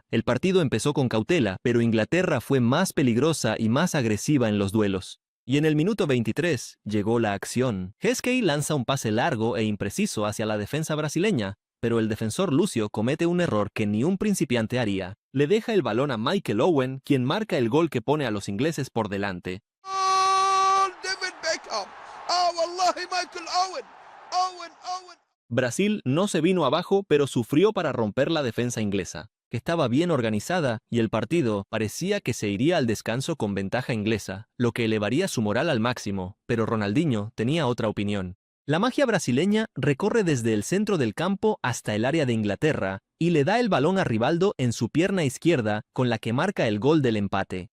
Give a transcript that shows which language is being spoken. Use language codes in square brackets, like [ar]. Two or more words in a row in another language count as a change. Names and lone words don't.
[es] El partido empezó con cautela, pero Inglaterra fue más peligrosa y más agresiva en los duelos. Y en el minuto 23 llegó la acción. Heskey lanza un pase largo e impreciso hacia la defensa brasileña, pero el defensor Lucio comete un error que ni un principiante haría. Le deja el balón a Michael Owen, quien marca el gol que pone a los ingleses por delante. [ar] جول ديفيد بيكهام. والله مايكل أوين. أوين. [es] Brasil no se vino abajo, pero sufrió para romper la defensa inglesa, que estaba bien organizada, y el partido parecía que se iría al descanso con ventaja inglesa, lo que elevaría su moral al máximo, pero Ronaldinho tenía otra opinión. La magia brasileña recorre desde el centro del campo hasta el área de Inglaterra y le da el balón a Rivaldo en su pierna izquierda, con la que marca el gol del empate.